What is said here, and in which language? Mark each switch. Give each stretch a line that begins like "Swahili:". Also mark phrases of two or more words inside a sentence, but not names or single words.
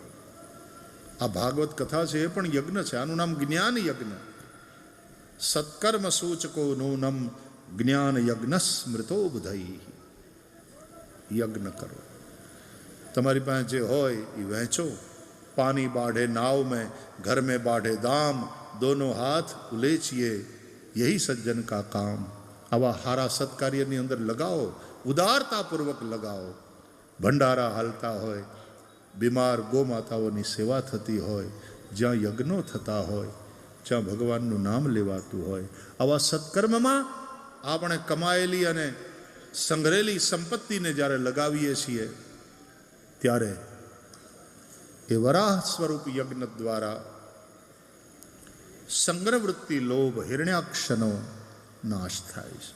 Gujarati: આ ભાગવત કથા છે એ પણ યજ્ઞ છે. આનું નામ જ્ઞાન યજ્ઞ.
Sanskrit: सत्कर्म सूचको नूनम ज्ञान यज्ञ स्मृतो बुधई.
Gujarati: યજ્ઞ કરો. તમારી પાસે જે હોય એ વહેંચો.
Hindi: पानी बाढ़े नाव में, घर में बाढ़े दाम, दोनों हाथ उलेचिए, यही सज्जन का काम.
Gujarati: આવા હારા સત્કાર્યની અંદર લગાવો, ઉદારતાપૂર્વક લગાવો. ભંડારા હાલતા હોય, બીમાર ગોમાતાઓની સેવા થતી હોય, જ્યાં યજ્ઞો થતા હોય, જ્યાં ભગવાનનું નામ લેવાતું હોય, આવા સત્કર્મમાં આપણે કમાયેલી અને સંગ્રહેલી સંપત્તિને જ્યારે લગાવીએ છીએ ત્યારે એ વરાહ સ્વરૂપ યજ્ઞ દ્વારા સંગ્રહવૃત્તિ, લોભ, હિરણ્યાક્ષનો નાશ થાય છે.